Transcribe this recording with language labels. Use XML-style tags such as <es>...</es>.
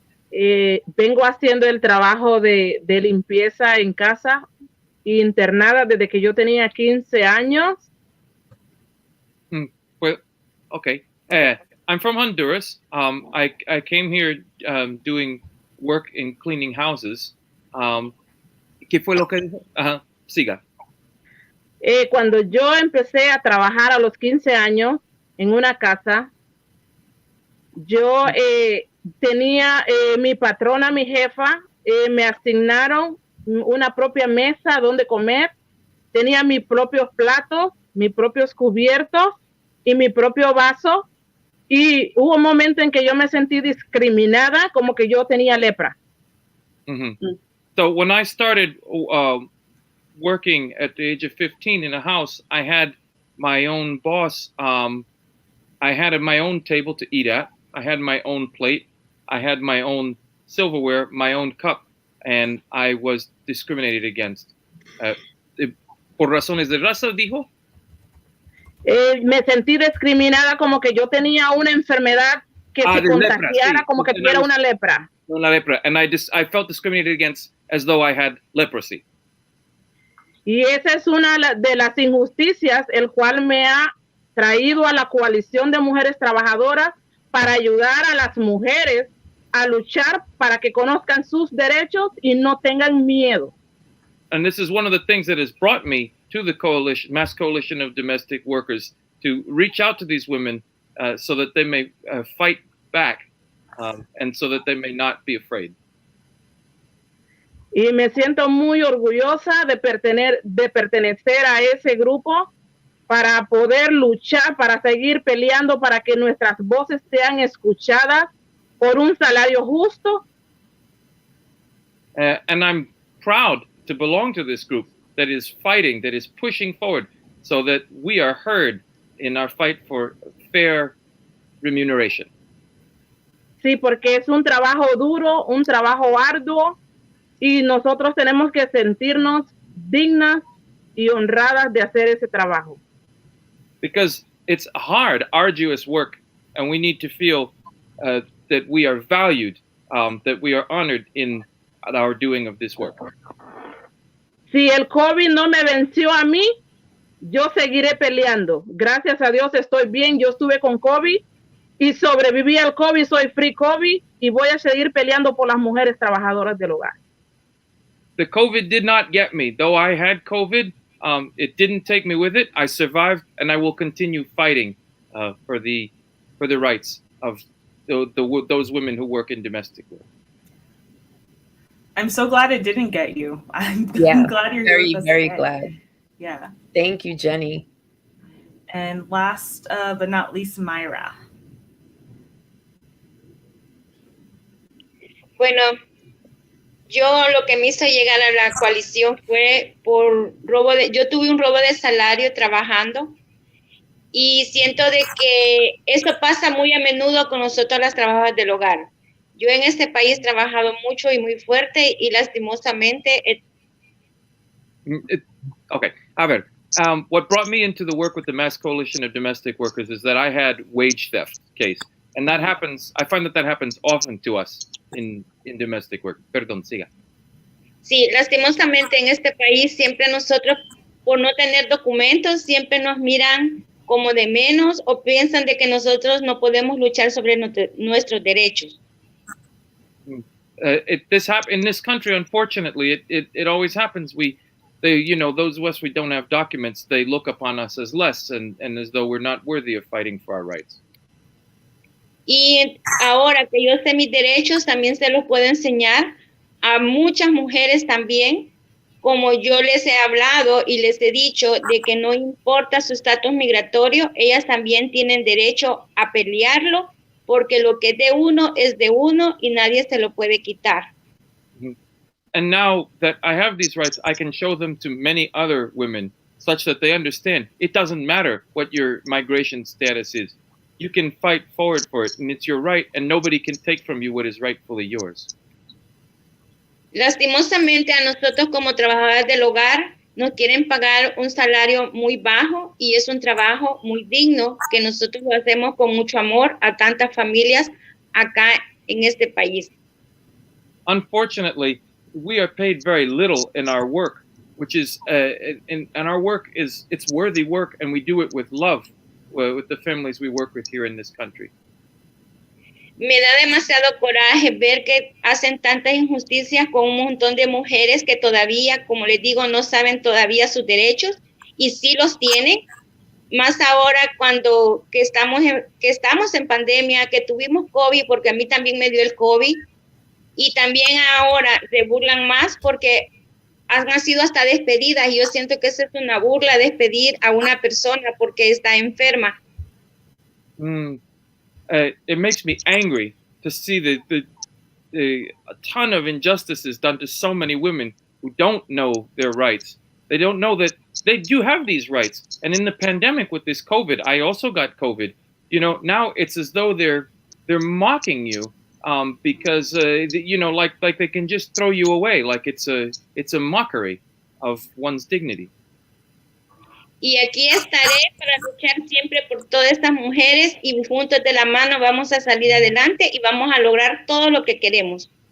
<es>Vengo haciendo el trabajo de limpieza en casa, internada desde que yo tenía 15 años.</es> <en>Well, okay. I'm from Honduras. I came here doing work in cleaning houses.</en> <es>¿Qué fue lo que dijo? Siga. Cuando yo empecé a trabajar a los 15 años en una casa, yo tenía mi patrona, mi jefa, me asignaron una propia mesa donde comer, tenía mis propios platos, mis propios cubiertos y mi propio vaso, y hubo un momento en que yo me sentí discriminada, como que yo tenía lepra.</es> <en>So when I started working at the age of 15 in a house, I had my own boss. I had my own table to eat at. I had my own plate. I had my own silverware, my own cup, and I was discriminated against.</en> <es>Por razones de raza, dijo. Me sentí discriminada, como que yo tenía una enfermedad que se contagiara, como que tuviera una lepra. Una lepra,</es> <en>and I felt discriminated against as though I had leprosy.</en> <es>Y esa es una de las injusticias, el cual me ha traído a la coalición de mujeres trabajadoras para ayudar a las mujeres a luchar para que conozcan sus derechos y no tengan miedo.</es> <en>And this is one of the things that has brought me to the coalition, Mass Coalition of Domestic Workers, to reach out to these women so that they may fight back and so that they may not be afraid.</en> <es>Y me siento muy orgullosa de pertenecer a ese grupo para poder luchar, para seguir peleando, para que nuestras voces sean escuchadas por un salario justo.</es> <en>And I'm proud to belong to this group that is fighting, that is pushing forward so that we are heard in our fight for fair remuneration.</en> <es>Sí, porque es un trabajo duro, un trabajo arduo, y nosotros tenemos que sentirnos dignas y honradas de hacer ese trabajo.</es> <en>Because it's hard, arduous work, and we need to feel that we are valued, that we are honored in our doing of this work.</en> <es>Si el COVID no me venció a mí, yo seguiré peleando. Gracias a Dios estoy bien, yo estuve con COVID y sobreviví al COVID, soy free COVID y voy a seguir peleando por las mujeres trabajadoras del hogar.</es> <en>The COVID did not get me. Though I had COVID, it didn't take me with it. I survived, and I will continue fighting for the rights of those women who work in domestic work. I'm so glad it didn't get you. I'm glad you're very, here with us very today. glad. Yeah. Thank you, Jenny. And last but not least, Mayra.</en> <es>Bueno, yo lo que me hizo llegar a la coalición fue por yo tuve un robo de salario trabajando y siento de que eso pasa muy a menudo con nosotros las trabajadoras del hogar. Yo en este país he trabajado mucho y muy fuerte y lastimosamente... Okay, a ver.</es> <en>What brought me into the work with the Mass Coalition of Domestic Workers is that I had wage theft case. And that happens, I find that happens often to us in domestic work.</en> <es>Perdón, siga. Sí, lastimosamente en este país siempre nosotros, por no tener documentos, siempre nos miran como de menos o piensan de que nosotros no podemos luchar sobre nuestros derechos.</es> <en>In this country, unfortunately, it always happens. Those of us we don't have documents, they look upon us as less and as though we're not worthy of fighting for our rights.</en> <es>Y ahora que yo sé mis derechos, también se los puedo enseñar a muchas mujeres también, como yo les he hablado y les he dicho de que no importa su estatus migratorio, ellas también tienen derecho a pelearlo, porque lo que es de uno y nadie se lo puede quitar.</es> <en>And now that I have these rights, I can show them to many other women such that they understand it doesn't matter what your migration status is. You can fight forward for it, and it's your right, and nobody can take from you what is rightfully yours.</en> <es>Lastimosamente a nosotros como trabajadoras del hogar nos quieren pagar un salario muy bajo y es un trabajo muy digno que nosotros lo hacemos con mucho amor a tantas familias acá en este país.</es> <en>Unfortunately, we are paid very little in our work, which is and our work it's worthy work, and we do it with love with the families we work with here in this country.</en> <es>Me da demasiado coraje ver que hacen tantas injusticias con un montón de mujeres que todavía, como les digo, no saben todavía sus derechos y sí los tienen. Más ahora que estamos en pandemia, que tuvimos COVID, porque a mí también me dio el COVID, y también ahora se burlan más porque han sido hasta despedidas, y yo siento que eso es una burla, despedir a una persona porque está enferma.</es> <en>It makes me angry to see a ton of injustices done to so many women who don't know their rights. They don't know that they do have these rights. And in the pandemic with this COVID, I also got COVID. You know, now it's as though they're mocking you because like they can just throw you away, like it's a mockery of one's dignity.</en> <es>Y aquí estaré para luchar siempre por todas estas mujeres y juntos de la mano vamos a salir adelante y vamos a lograr todo lo que queremos.</es>